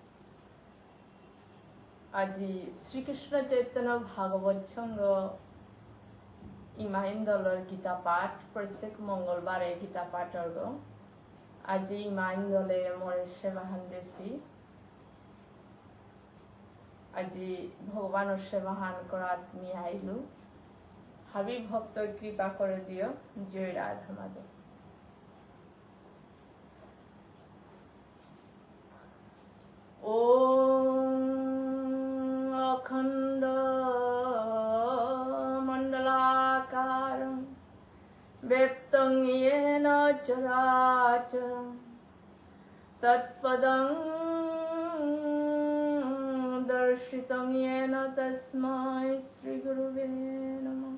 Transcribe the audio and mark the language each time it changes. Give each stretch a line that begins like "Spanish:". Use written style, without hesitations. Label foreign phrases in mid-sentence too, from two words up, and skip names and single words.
Bishnupriya: আজি শ্রীকৃষ্ণ চৈতন্য ভাগবত সংঘ ইমাইন দলের গীতা পাঠ প্রত্যেক মঙ্গলবারে গীতা পাঠ অর্গ। আজি ইমাইন দলে মরে সেবাহান দেশি। আজি ভগবানের সেবাহান করাত মি আইলু। হাবি ভক্ত কৃপা করে দিও। জয় রাধা মাধব।
Sanskrit: ॐ अखण्डमण्डलाकारं व्यक्तं येन चराचरं तत्पदं दर्शितं येन तस्मै श्रीगुरुवे नमः।